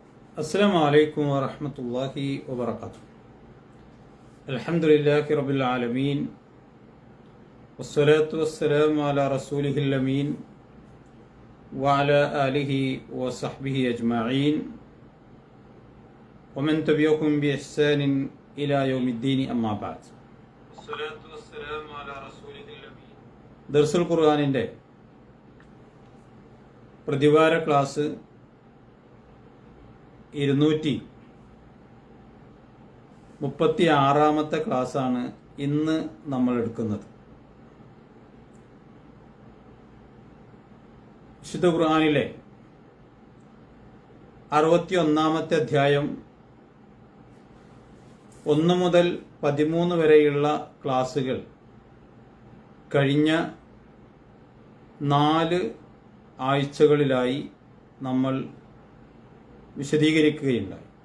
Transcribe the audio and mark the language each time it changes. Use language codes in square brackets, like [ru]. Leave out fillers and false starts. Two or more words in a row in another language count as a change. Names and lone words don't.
[ar] السلام عليكم ورحمة الله وبركاته. الحمد لله رب العالمين والصلاة والسلام على رسوله الأمين وعلى آله وصحبه أجمعين ومن تبعهم بإحسان إلى يوم الدين أما بعد. الصلاة والسلام على رسوله الأمين. درس القرآن [ml] പ്രതിവാര ക്ലാസ് 236 ക്ലാസ്സാണ് ഇന്ന് നമ്മൾ എടുക്കുന്നത്. വിശുദ്ധ ഖുർആനിലെ 61 അധ്യായം 1 മുതൽ 13 വരെയുള്ള ക്ലാസ്സുകൾ കഴിഞ്ഞ 4 ആഴ്ചകളിലായി നമ്മൾ വിശദീകരിക്കുകയുണ്ടായി.